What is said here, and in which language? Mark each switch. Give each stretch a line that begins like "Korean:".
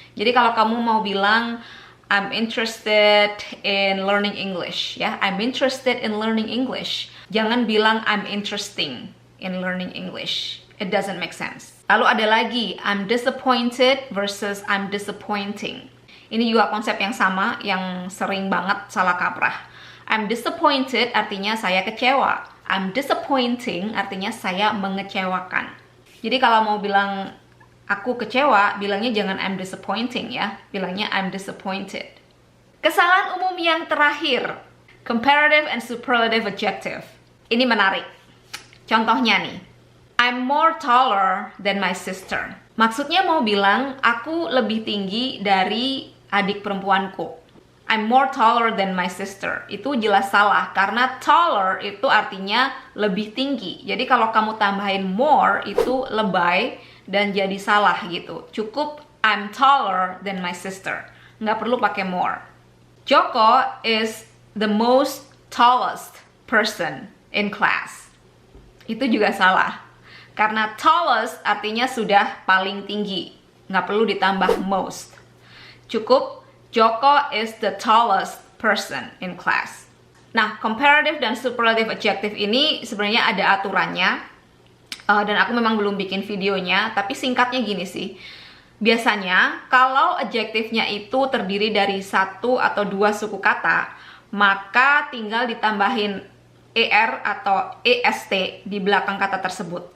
English: Jadi kalau kamu mau bilang I'm interested in learning English ya, I'm interested in learning English. Jangan bilang I'm interesting in learning English. It doesn't make sense. Lalu ada lagi, I'm disappointed versus I'm disappointing.
Indonesian: Ini juga konsep yang sama, yang sering banget salah kaprah. I'm disappointed artinya saya kecewa. I'm disappointing artinya saya mengecewakan. Jadi kalau mau bilang aku kecewa, bilangnya jangan I'm disappointing ya. Bilangnya I'm disappointed. Kesalahan umum yang terakhir, comparative and superlative adjective. Ini menarik.
English: Contohnya nih, I'm more taller than my sister.
Indonesian: Maksudnya mau bilang aku lebih tinggi dari adik perempuanku.
English: I'm more taller than my sister.
Indonesian: Itu jelas salah karena taller itu artinya lebih tinggi. Jadi kalau kamu tambahin more itu lebay dan jadi salah gitu.
English: Cukup I'm taller than my sister. Nggak perlu pakai more. Joko is the most tallest person in class. Itu juga salah.
Indonesian: Karena tallest artinya sudah paling tinggi. Nggak perlu ditambah most.
English: Cukup Joko is the tallest person in class.
Indonesian: Nah, comparative dan superlative adjective ini sebenarnya ada aturannya. Dan aku memang belum bikin videonya, tapi singkatnya gini sih. Biasanya, kalau adjektifnya itu terdiri dari satu atau dua suku kata, maka tinggal ditambahin ER atau EST di belakang kata tersebut.